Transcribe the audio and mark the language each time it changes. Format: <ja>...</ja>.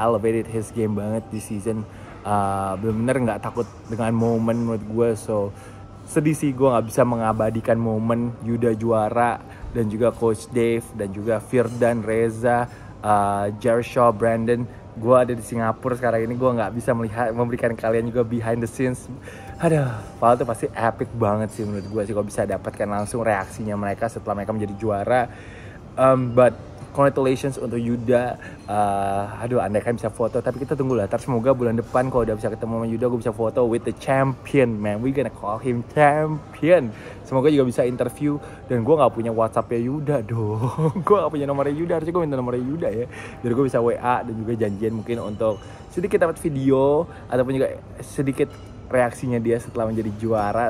<en>Elevated his game</en> <id>banget di</id> <en>season.</en> <id>Bener-bener nggak takut dengan momen menurut gue. So sedih sih gue nggak bisa mengabadikan momen Yuda juara, dan juga Coach Dave, dan juga Firdan, Reza, Jershaw, Brandon. Gue ada di Singapura sekarang ini, gue nggak bisa memberikan kalian juga</id> <en>behind the scenes.</en> <id>Aduh, Val tuh pasti epic banget sih menurut gue sih kalau bisa dapatkan langsung reaksinya mereka setelah mereka menjadi juara.</id> <en>But congratulations</en> <id>untuk Yuda. Aduh, andai kan bisa foto, tapi kita tunggu lah. Semoga bulan depan kalau udah bisa ketemu sama Yuda, gue bisa foto</id> <en>with the champion, man. We gonna call him champion.</en> <id>Semoga juga bisa interview. Dan gue nggak punya WhatsAppnya Yuda dong. Gue nggak punya nomornya Yuda. Harusnya gue minta nomornya Yuda ya. Biar gue bisa WA dan juga janjian mungkin untuk sedikit dapat video ataupun juga sedikit reaksinya dia setelah menjadi juara.</id>